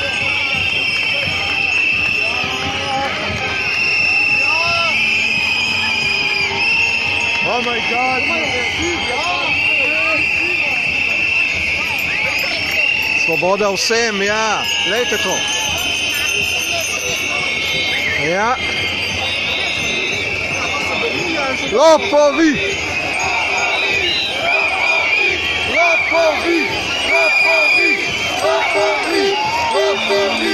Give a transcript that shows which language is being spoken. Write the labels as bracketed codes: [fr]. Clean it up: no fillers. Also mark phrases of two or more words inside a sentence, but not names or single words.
[en] Oh my God! [sl] Svoboda vsem, ja, lejte to. Ja. Lopovi! Lopovi! Lopovi! Lopovi! Lopovi!